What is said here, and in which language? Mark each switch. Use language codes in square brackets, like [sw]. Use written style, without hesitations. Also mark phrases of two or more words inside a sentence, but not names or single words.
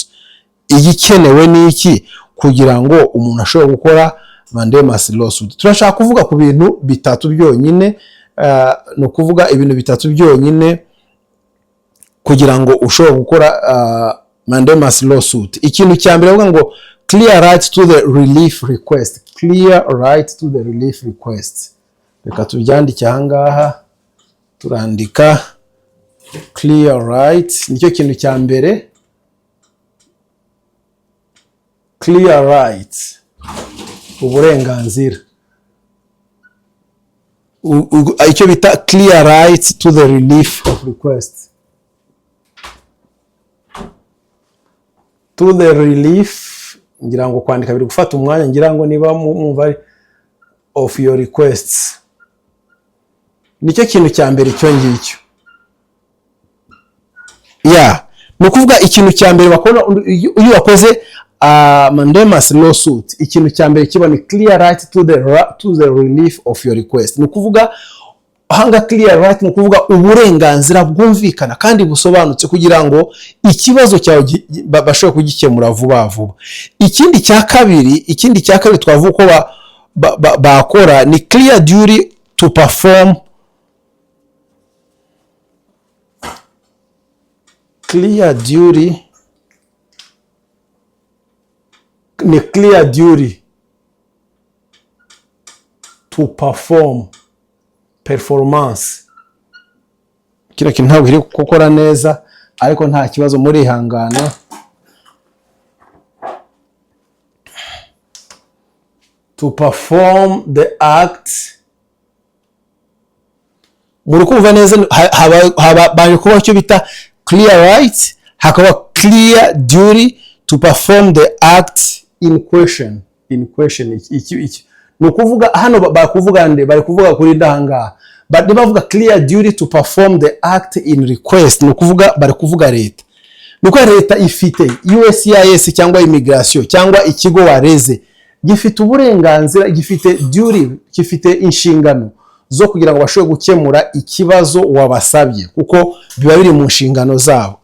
[rw] Igikenewe ni iki kugira ngo umuntu ashobore gukora [en] mandamus lawsuit? [rw] Turashaka kuvuga ku bintu bitatu byonyine, no kuvuga ibintu bitatu byonyine kugira ngo ushobore gukora [en] mandamus lawsuit. [rw] Ikintu cya mbere bavuga ngo [en] clear right to the relief request. Clear right to the relief request. [rw] Reka tubyandike aha ngaha, turandika [en] clear right. [rw] Nicyo kintu cya mbere, [en] clear right, [rw] uburenganzira. Icyo bita [en] clear right to the relief of request. To the relief, [rw] ngira ngo kwandika biri gufata umwanya, ngira ngo niba mwumva [en] of your requests. [rw] Nicyo kintu cya mbere cyo ngicyo. Ni kuvuga ikintu cya mbere bakora iyo wakoze [en] mandamus lawsuit, [rw] ikintu cya mbere kiba ni [en] clear right to the relief of your request. [rw] Ni kuvuga hanga [en] clear right, [rw] ni kuvuga uburenganzira bwumvikana kandi busobanutse kugira ngo ikibazo cyawe bashobore kugikemura vuba vuba. Ikindi cya kabiri twavuga ko bakora ni [en] clear duty to perform, [rw] clear duty ni [en] clear duty to perform performance. [rw] Kino kintu ntabwo iri gukora neza ariko nta kibazo muri ihangana. [en] To perform the act. [rw] Muri kumva neza haba kuba cyo bita [en] clear right, [rw] hakaba [en] clear duty to perform the act in question. In question [rw] iki no kuvuga hano bakuvuga nde bari kuvuga kuri ndahanga, but bavuga [en] clear duty to perform the act in request, [rw] no kuvuga bari kuvuga leta. Nuko leta ifite USCIS cyangwa immigration cyangwa ikigo wareze gifite uburenganzira, gifite duty, gifite inshingano zo kugira ngo bashobore gukemura ikibazo wabasabye kuko biba biri mu nshingano zabo.